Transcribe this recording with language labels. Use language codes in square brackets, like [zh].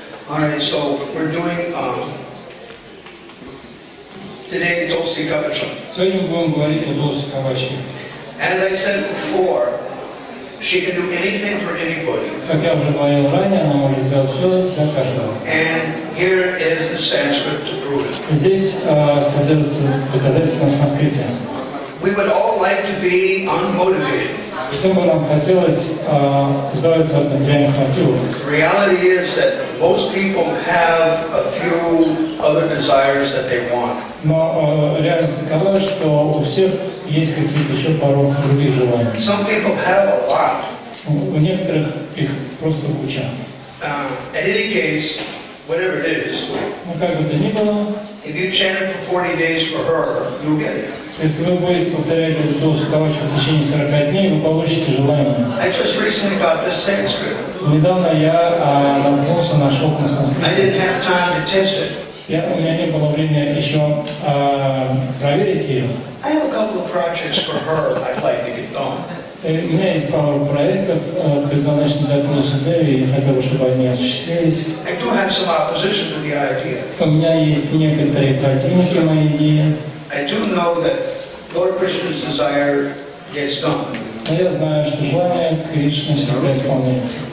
[en] All right, so we're doing today Tulsi Kavacham. [ru] Сегодня мы будем говорить о Тулси Кавачи. [en] As I said before, she can do anything for anybody. [ru] Как я уже говорил ранее, она может сделать все для каждого. [en] And here is the Sanskrit to prove it. [ru] Здесь содержится доказательство на санскрите. [en] We would all like to be unmotivated. [ru] Всем бы нам хотелось избавиться от материальных мотивов. [en] The reality is that most people have a few other desires that they want. [ru] Но реальность такова, что у всех есть какие-то еще пару других желаний. [en] Some people have a lot. [ru] У некоторых их просто куча. [en] At any case, whatever it is, [ru] Но как бы то ни было, [en] if you chant it for 40 days for her, you'll get it. [ru] если вы будете повторять эту Тулси Кавачи в течение 40 дней, вы получите желаемое. [en] I just recently got this Sanskrit. [ru] Недавно я наткнулся на шелк на [en] I [ru] санскрите. [en] didn't have time to test it. [ru] У меня не было времени еще проверить ее. [en] I have a couple of projects for her I'd like to get done. [ru] У меня есть пару проектов, предназначенных для Тулси Деви, и я хотел бы, чтобы они осуществились. [en] I do have some opposition to the idea. [ru] У меня есть некоторые противники моей идеи. [en] I do know that Lord Krishna's desire gets done. [ru] Но я знаю, что желание Кришны всегда исполняется.